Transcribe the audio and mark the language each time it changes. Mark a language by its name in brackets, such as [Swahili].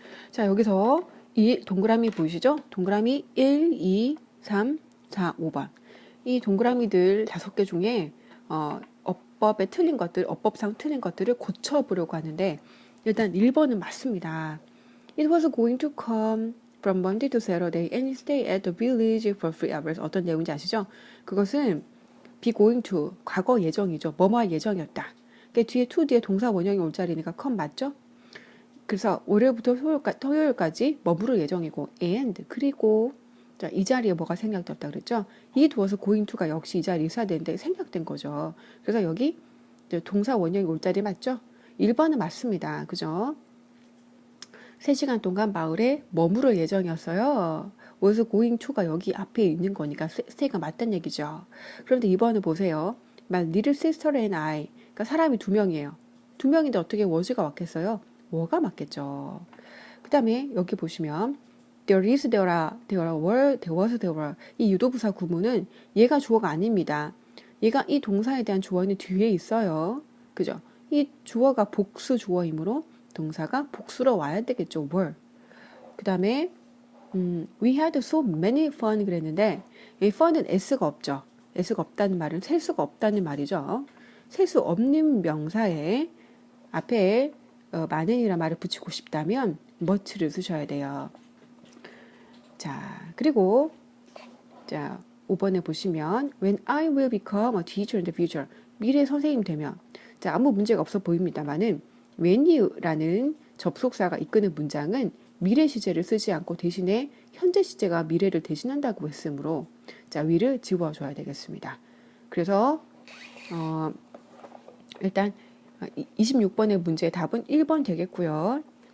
[Korean] 자, 여기서 이 동그라미 보이시죠? 동그라미 1, 2, 3, 4, 5번. 이 동그라미들 5개 중에 어법상 틀린 것들을 고쳐보려고 하는데, 일단 1번은 맞습니다. [English] It was going to come from Monday to Saturday and stay at the village for 3 hours. [Korean] 어떤 내용인지 아시죠? 그것은 be going to, 과거 예정이죠. 뭐뭐할 예정이었다. 그러니까 뒤에 to 뒤에 동사 원형이 올 자리니까 come 맞죠? 그래서 월요일부터 토요일까지 머무를 예정이고, and, 그리고 자, 이 자리에 뭐가 생략되었다 그랬죠? 이 두어서 going to가 역시 이 자리에 있어야 되는데 생략된 거죠. 그래서 여기 동사 원형이 올 자리 맞죠? 1번은 맞습니다. 그죠? 3시간 동안 마을에 머무를 예정이었어요. [English] was going to [Korean] 가 여기 앞에 있는 거니까 stay가 맞다는 얘기죠. 그런데 2번을 보세요. [English] My little sister and I. [Korean] 그러니까 사람이 2명이에요. 2명인데 어떻게 was가 왔겠어요? were 맞겠죠. 그 다음에 여기 보시면 [English] there is, there are, there were, there was, there were. [Korean] 이 유도부사 구문은 얘가 주어가 아닙니다. 얘가 이 동사에 대한 주어는 뒤에 있어요. 그죠? 이 주어가 복수 주어이므로 동사가 복수로 와야 되겠죠. were. 그 다음에 [English] we had so many fun [Korean] 그랬는데 이 fun은 s가 없죠. s가 없다는 말은 셀 수가 없다는 말이죠. 셀 수 없는 명사에 앞에 많은이라는 말을 붙이고 싶다면 much를 쓰셔야 돼요. 자, 그리고 자 5번에 보시면 [English] When I will become a teacher in the future. [Korean] 미래 선생님 되면. 자, 아무 문제가 없어 보입니다만은 when you라는 접속사가 이끄는 문장은 미래 시제를 쓰지 않고 대신에 현재 시제가 미래를 대신한다고 했으므로 자, will을 지워줘야 되겠습니다. 그래서 일단 26번의 문제의 답은 1번 되겠고요.